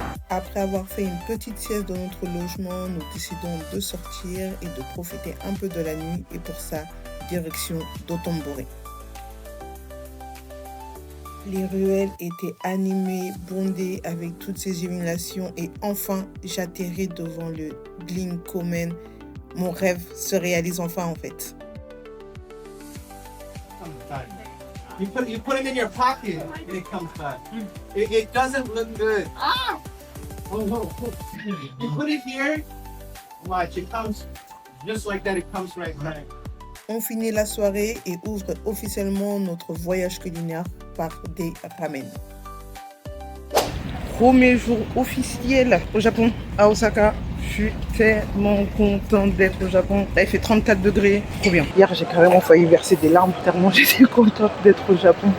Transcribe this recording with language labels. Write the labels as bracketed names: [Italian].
[French] Après avoir fait une petite sieste dans notre logement, nous décidons de sortir et de profiter un peu de la nuit et pour ça, direction d'Otombori. Les ruelles étaient animées, bondées avec toutes ces illuminations et enfin, j'atterris devant le Ginkomen. Mon rêve se réalise enfin en fait. [English] You put it in your pocket and it comes back. It doesn't look good. You put it here, watch, it comes just like that, it comes right back. [French] On finit la soirée et ouvre officiellement notre voyage culinaire par des ramen. Premier jour officiel au Japon, à Osaka. Je suis tellement contente d'être au Japon. Là, il fait 34 degrés, trop bien. Hier, j'ai carrément failli verser des larmes tellement j'étais contente d'être au Japon.